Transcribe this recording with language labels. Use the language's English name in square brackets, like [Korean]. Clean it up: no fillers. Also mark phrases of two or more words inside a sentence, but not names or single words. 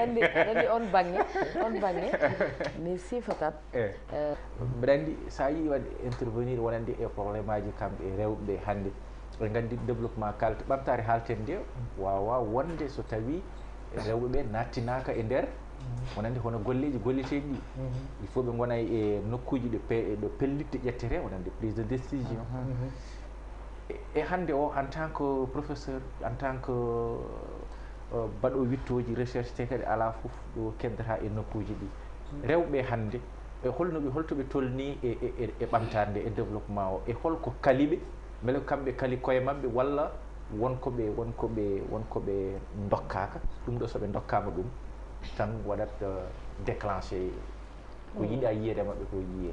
[Fula] andi on banggue mi sifatat mbeɗa andi sa yi wadde intervenir wonande e probléme aji kamɓe rewɓe hannde ɓe gandi développement ɓamtare haalten nde wawa wonde so tawi rewɓe ɓe nattinaka e nder wonande hono golleji golleteɗi ɗi il faut ɓe gona e nokkuji ɗo pellitte ƴettete wonande prise [French] de décision [Fula] e hannde o [French] en tant que professeur en tant que [Fula] baɗo wittoji recherche te kadi ala fof ɗo keddata e nokkuji ɗi rewɓe hannde e holtoɓe tolni e ɓamtade e développement o e holko kaliɓe beele kamɓe kali koye mabɓe walla wonkoɓe dokkaka ɗum ɗo soɓe dokkama ɗum tan waɗat déclenché ko yiiɗa yiyede mabɓe ko yiye